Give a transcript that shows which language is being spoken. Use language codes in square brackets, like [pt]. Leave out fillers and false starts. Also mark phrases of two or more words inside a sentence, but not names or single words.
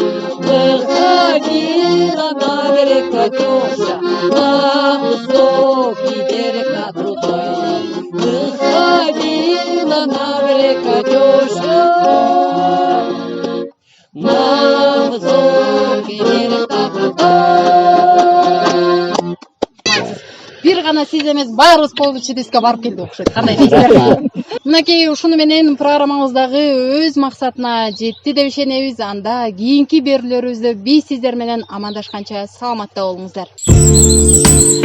[ru] Выходила на берег Катюша, на высокий берег над рекой. Выходила на берег Катюша, на высокий берег над рекой. [ky] Бир гана сиз эмес, баарыбыз полчедеске барып келдик окшойт. Кандай дейсиз? Мынакей ушуну менен программабыздагы өз максатына жетти деп ишенебиз. Анда кийинки берүүлөрүбүздө биз сиздер менен амандашканча саламатта болуңуздар.